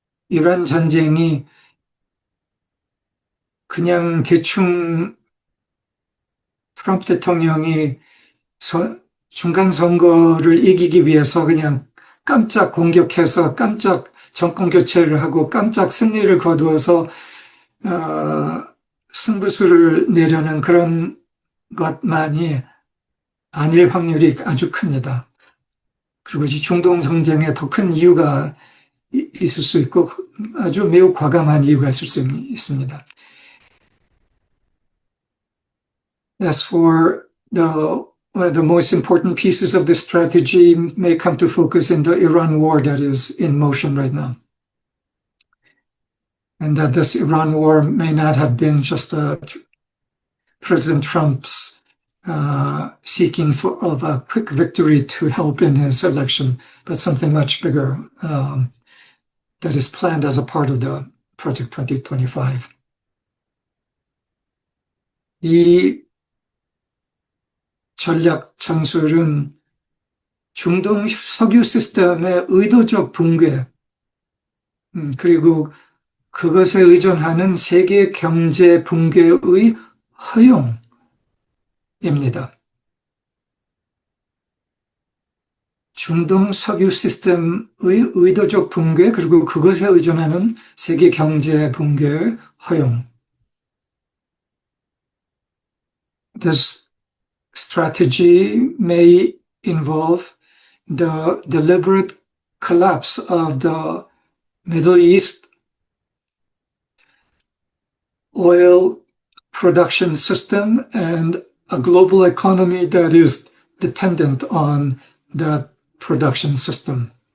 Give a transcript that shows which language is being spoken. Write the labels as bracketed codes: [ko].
[ko] 이란 전쟁이 그냥 대충 트럼프 대통령이 중간 선거를 이기기 위해서 그냥 깜짝 공격해서 깜짝 정권 교체를 하고 깜짝 승리를 거두어서 승부수를 내려는 그런 것만이 아닐 확률이 아주 큽니다. 그리고 중동 전쟁에 더 큰 이유가 있을 수 있고 아주 매우 과감한 이유가 있을 수 있습니다. [en] As for one of the most important pieces of this strategy may come to focus in the Iran war that is in motion right now. And that this Iran war may not have been just President Trump's seeking of a quick victory to help in his election, but something much bigger that is planned as a part of the Project 2025. [ko] 이 전략 전술은 중동 석유 시스템의 의도적 붕괴, 그리고 그것에 의존하는 세계 경제 붕괴의 허용입니다. 중동 석유 시스템의 의도적 붕괴, 그리고 그것에 의존하는 세계 경제 붕괴의 허용. [en] This strategy may involve the deliberate collapse of the Middle East oil production system and a global economy that is dependent on that production system.